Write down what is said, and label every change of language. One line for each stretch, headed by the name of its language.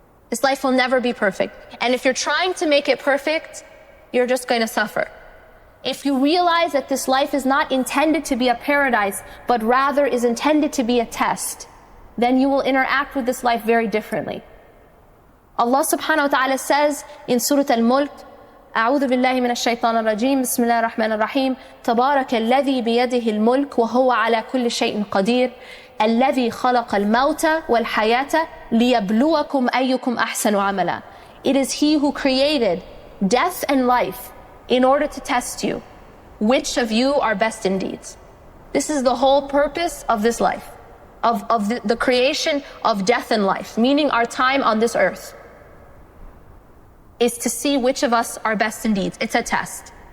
English: This life will never be perfect. And if you're trying to make it perfect, you're just going to suffer. If you realize that this life is not intended to be a paradise, but rather is intended to be a test, then you will interact with this life very differently. Allah subhanahu wa ta'ala says in Surah Al-Mulk,
Arabic: أعوذ بالله من الشيطان الرجيم بسم الله الرحمن الرحيم تبارك الذي بيده الملك وهو على كل شيء قدير الذي خلق الموت والحياة ليبلوكم أيكم أحسن عملا.
English: It is He who created death and life in order to test you. Which of you are best in deeds? This is the whole purpose of this life, of the creation of death and life, meaning our time on this earth, is to see which of us are best in deeds. It's a test.